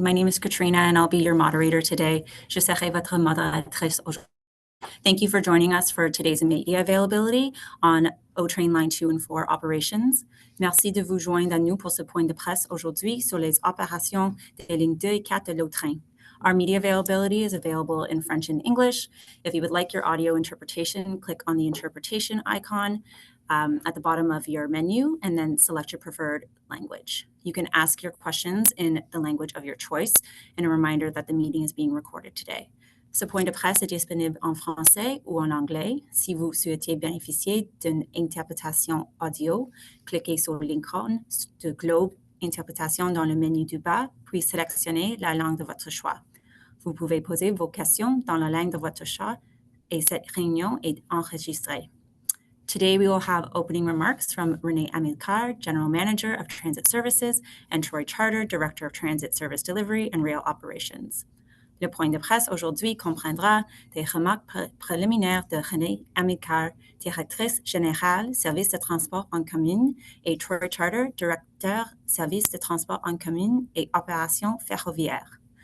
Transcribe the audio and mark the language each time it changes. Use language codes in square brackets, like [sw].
[en] My name is Katrina and I'll be your moderator today. [fr] Je serai votre modératrice aujourd'hui. [en] Thank you for joining us for today's media availability on O-Train Line 2 and 4 operations. [fr] Merci de vous joindre à nous pour ce point de presse aujourd'hui sur les opérations des lignes 2 et 4 de l'O-Train. [en] Our media availability is available in French and English. If you would like your audio interpretation, click on the interpretation icon at the bottom of your menu and then select your preferred language. You can ask your questions in the language of your choice, and a reminder that the meeting is being recorded today. [fr] Ce point de presse est disponible en français ou en anglais. Si vous souhaitez bénéficier d'une interprétation audio, cliquez sur l'icône de globe interprétation dans le menu du bas, puis sélectionnez la langue de votre choix. Vous pouvez poser vos questions dans la langue de votre choix et cette réunion est enregistrée. [en] Today, we will have opening remarks from Renee Amilcar, General Manager of Transit Services, and Troy Charter, Director of Transit Service Delivery and Rail Operations. [fr] Le point de presse aujourd'hui comprendra des remarques préliminaires de Renee Amilcar, Directrice générale, Service de transport en commun, et Troy Charter, Directeur, Service de transport en commun et opérations ferroviaires.